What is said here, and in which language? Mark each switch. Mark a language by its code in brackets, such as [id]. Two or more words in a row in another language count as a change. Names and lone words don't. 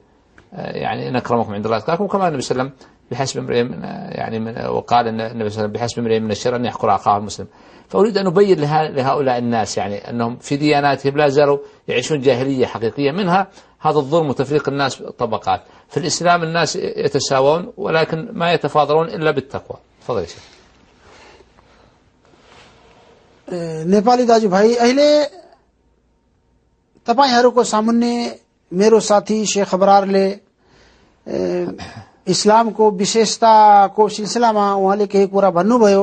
[ar] يعني إن أكرمكم عند الله يتقاكم، كما النبي صلى الله عليه وسلم بحسب امرئ وقال النبي صلى الله عليه وسلم بحسب امرئ من الشر أن يحقر أخاه المسلم. فأريد أن أبين لهؤلاء الناس يعني أنهم في دياناتهم لا زالوا يعيشون جاهلية حقيقية، منها هذا الظلم وتفريق الناس طبقات. في الإسلام الناس يتساوون ولكن ما يتفاضلون إلا بالتقوى. تفضل يا شيخ. [ne] नेपाली दाजुभाइ, अहिले तपाईहरुको सामुन्ने मेरो साथी शेख अबरारले इस्लामको विशेषताको सिलसिलामा उहाँले केही कुरा भन्नुभयो।